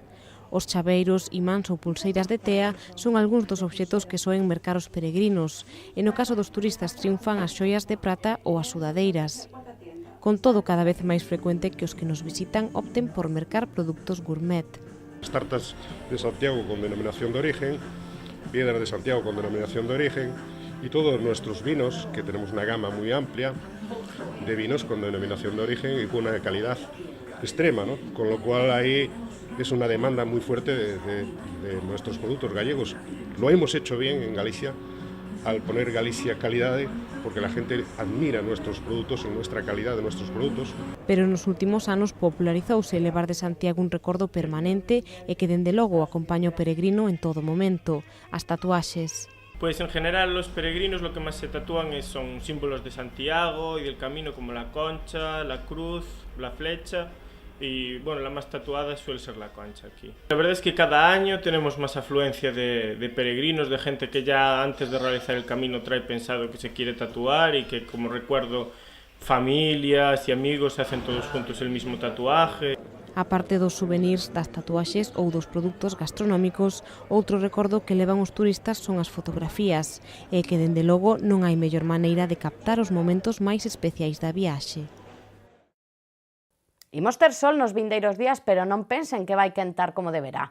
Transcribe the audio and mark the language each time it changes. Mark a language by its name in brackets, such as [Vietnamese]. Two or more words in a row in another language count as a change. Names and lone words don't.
[Galician] Os chaveiros, imáns ou pulseiras de tea son algúns dos obxetos que soen mercar os peregrinos, e no caso dos turistas triunfan as xoias de prata ou as sudadeiras. Con todo, cada vez máis frecuente que os que nos visitan opten por mercar produtos gourmet. [Spanish] As tartas de Santiago con denominación de origen, piedras de Santiago con denominación de origen, y todos nuestros vinos, que tenemos una gama muy amplia de vinos con denominación de origen y con una calidad extrema, ¿no? Con lo cual ahí es una demanda muy fuerte de nuestros productos gallegos. Lo hemos hecho bien en Galicia, al poner Galicia calidade, porque la gente admira nuestros produtos e nuestra calidad de nuestros produtos. [Galician] Pero nos últimos anos popularizouse levar de Santiago un recordo permanente e que dende logo acompaña o peregrino en todo momento, as tatuaxes. [Spanish] Pues en general los peregrinos lo que más se tatúan son símbolos de Santiago y del camino, como la concha, la cruz, la flecha. Y bueno, la más tatuada suele ser la concha aquí. La verdad es que cada año tenemos más afluencia de peregrinos, de gente que ya antes de realizar el camino trae pensado que se quiere tatuar y que, como recuerdo, familias y amigos hacen todos juntos el mismo tatuaje. [Galician] A parte dos souvenirs das tatuaxes ou dos produtos gastronómicos, outro recordo que levan os turistas son as fotografías, e que dende logo non hai mellor maneira de captar os momentos máis especiais da viaxe. Imos ter sol nos vindeiros días, pero non pensen que vai quentar como deberá.